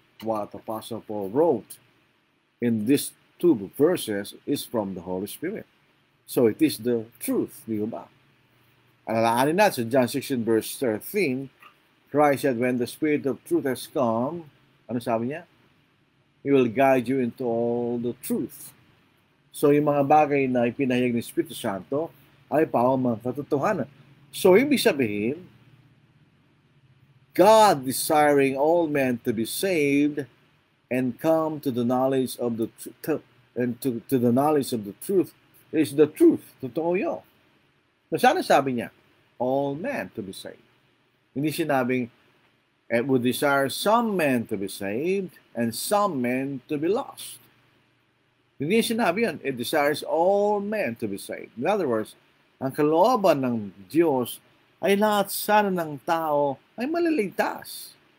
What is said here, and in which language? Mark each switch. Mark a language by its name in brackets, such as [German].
[English] What Apostle Paul wrote in these two verses is from the Holy Spirit. So it is the truth, [Filipino] di ba? Alalahanin natin sa [English] John 16 verse 13, Christ said, when the Spirit of truth has come, [Filipino] ano sabi niya? [English] He will guide you into all the truth. [Filipino] So yung mga bagay na ipinahayag ng Espiritu Santo ay mga katotohanan. [English] So [Filipino] ibig sabihin, [English] God desiring all men to be saved and come to the knowledge of the truth, and to the knowledge of the truth is the truth. [Filipino] Totoo yun. Sana sabi niya, [English] all men to be saved. [Filipino] Hindi sinabing, [English] it would desire some men to be saved and some men to be lost. [Filipino] Hindi sinabi yan. [English] It desires all men to be saved. In other words, [Filipino] ang kalooban ng Diyos ay lahat sana ng tao ay maliligtas.